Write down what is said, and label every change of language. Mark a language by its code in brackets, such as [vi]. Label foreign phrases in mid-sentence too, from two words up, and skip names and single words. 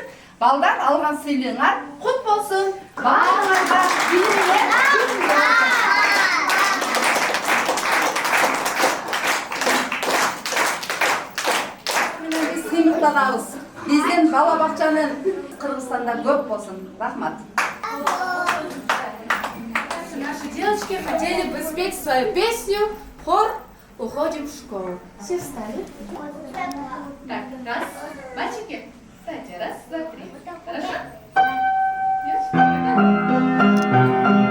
[ky] Балдар алган сыйлыгыңар кут болсун. Баарыңарга биз сыймыктанабыз. Биздин бала бакчанын Кыргызстанда көп болсун. Рахмат. [ru] Наши девочки хотели бы спеть свою песню «Хор, уходим в школу». Все встали? Так, раз. Мальчики, встаньте. Раз, два, три. Хорошо? Девочки, давай.